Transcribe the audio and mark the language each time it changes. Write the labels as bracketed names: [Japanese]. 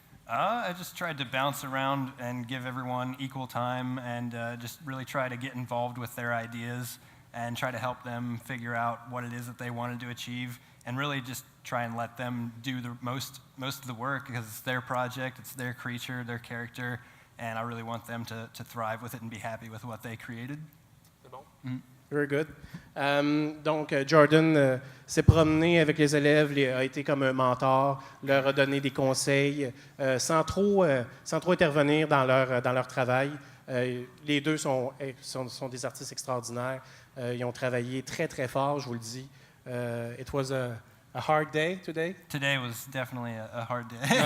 [English] I just tried to bounce around and give everyone equal time and just really try to get involved with their ideas and try to help them figure out what it is that they wanted to achieve and really just try and let them do the most of the work because it's their project, it's their creature, their character, and I really want them to thrive with it and be happy with what they created. [French] C'est bon. [English] Very good. [French] Donc, Jordan s'est promené avec les élèves, a été comme un mentor, leur a donné des conseils sans trop intervenir dans leur travail. Les deux sont des artistes extraordinaires. Ils ont travaillé très, très fort, je vous le dis. [English] It was a hard day today? Today was definitely a hard day.